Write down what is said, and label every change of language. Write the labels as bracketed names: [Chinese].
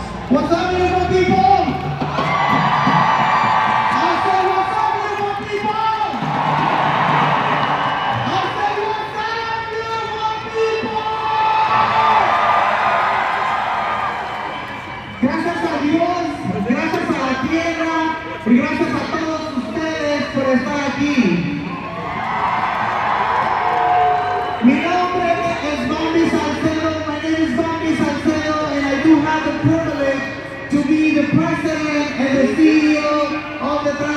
[English] What's up, beautiful people? I say, what's up, beautiful people? I say, what's up, beautiful people? [Spanish] Gracias a Dios, gracias a la tierra y gracias a todos ustedes por estar aquí. Mi nombre es [English] 𝕬𝖊𝖑𝖑 Salcedo. My name is 𝕬𝖊𝖑 Salcedo, and I do have the privilege to be the president and the CEO of the